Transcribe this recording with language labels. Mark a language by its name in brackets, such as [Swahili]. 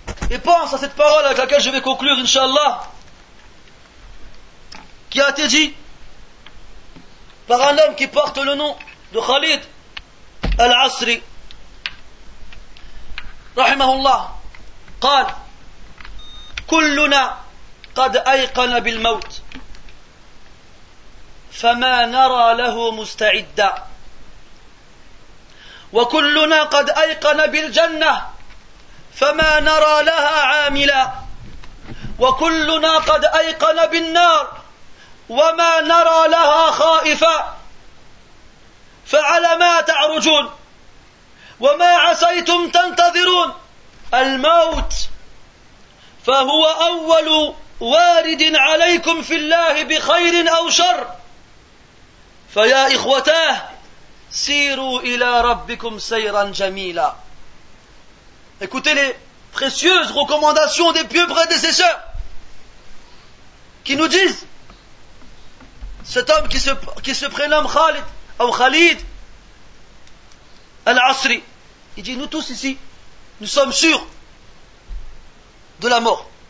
[French] Et pense à cette parole avec laquelle je vais conclure, Inch'Allah, qui a été dit par un homme qui porte le nom de Khalid al-Asri rahimahullah. [Arabic] قال كلنا قد أيقن بالموت فما نرى له مستعدا وكلنا قد أيقن بالجنة فما نرى لها عاملا وكلنا قد أيقن بالنار وما نرى لها خائفا فعلى ما تعرجون وما عسيتم تنتظرون الموت فهو أول وارد عليكم في الله بخير أو شر فيا إخوتاه سيروا إلى ربكم سيرا جميلا. [French] Écoutez les précieuses recommandations des pieux prédécesseurs qui nous disent, cet homme qui se prénomme Khalid ou Khalid al-Asri, il dit, nous tous ici, nous sommes sûrs de la mort.